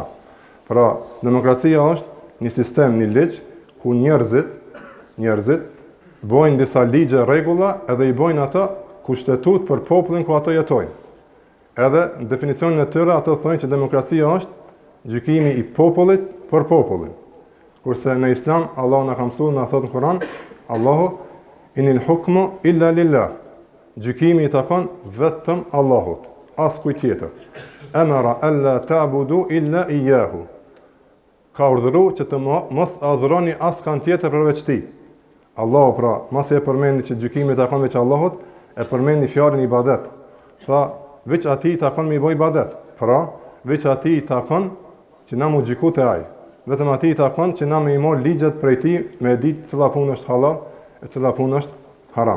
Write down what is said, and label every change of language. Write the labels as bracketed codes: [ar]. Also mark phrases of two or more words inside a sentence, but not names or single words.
[sq] Pra, demokracia është një sistem, një ligj ku njerëzit bojnë disa ligje, rregulla edhe i bojnë ata kushtetut për popullin ku ato jetojnë. Edhe në definicionin e tyre ato thonë që demokracia është gjykimi i popullit për popullin. Kurse në Islam Allah na ka mësuar, na thot në Kur'an, Allahu [ar] إن الحكم إلا لله. [sq] Gjykimi i takon vetëm Allahut, as kujt tjetër. [ar] أمر ألا تعبدوا إلا إياه. [sq] Ka urdhëruar që të mos adhuroni askan tjetër përveç tij. Allahu pra, mos e përmendi që gjykimi i takon veç Allahut, e përmendi fjalën ibadet. Tha, veç atij takon me i bë ibadet. Pra, veç atij takon që na mu gjyku te ai. Vetëm atij takon që na me i marr ligjet prej tij, me ditë cila punë është halal e cila punë është haram.